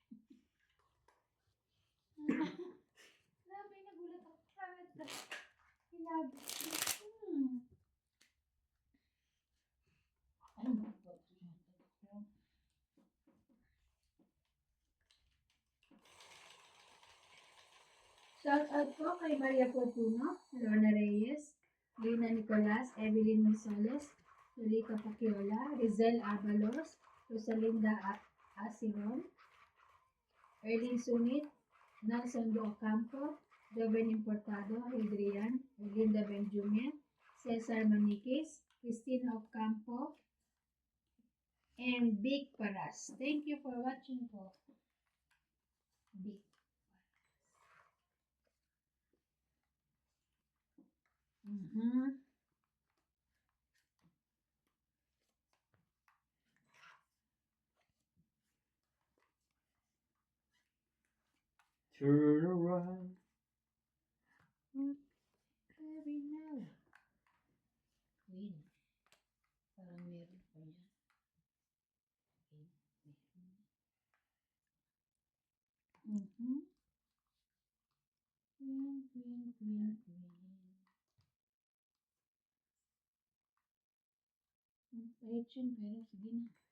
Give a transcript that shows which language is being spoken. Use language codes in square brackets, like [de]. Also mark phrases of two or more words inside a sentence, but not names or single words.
[tl] Grabe, nagulat ako. Sinabi. Ano ba? [en] Shout out [tl] po kay Maria Fortuno, Lorna Reyes, Lina Nicolas, Evelyn Misoles, Yolita Paciola, Rizel Abalos, Rosalinda Asiron, Erlin Sumit, Nelson Do Ocampo, Joven Importado, Adrian, Linda Benjamin, Cesar Maniquis, Cristina Ocampo, [en] and Big Paras. Thank you for watching po. Big Paras. Turn around. Every now. Queen. [tl] Parang meron pa yan. [en] Queen, queen, queen, queen. [tl] Pahit yun, pero sige na.